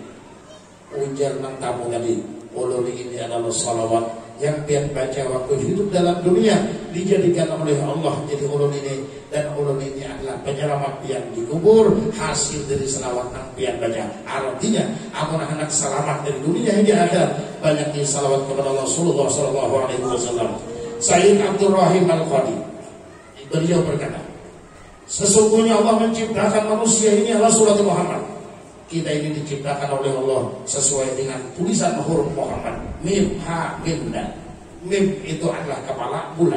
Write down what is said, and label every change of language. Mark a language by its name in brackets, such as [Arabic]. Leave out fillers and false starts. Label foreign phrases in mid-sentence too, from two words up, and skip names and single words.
[Banjar] Ujar nang tamu tadi, ulun ini adalah salawat yang pian baca waktu hidup dalam dunia dijadikan oleh Allah jadi ulun ini, dan ulun ini adalah penyelamat pian di kubur hasil dari salawat nang pian baca. Artinya amun anak selamat dari dunia hingga akhirat banyaknya salawat kepada Rasulullah [Arabic] sallallahu alaihi wasallam. [Indonesian] Sayyid Abdul Rahim Al-Qadi beliau berkata, sesungguhnya Allah menciptakan manusia ini adalah surat Muhammad. Kita ini diciptakan oleh Allah sesuai dengan tulisan huruf Muhammad. Mim, ha, mim, dan mim itu adalah kepala bulan.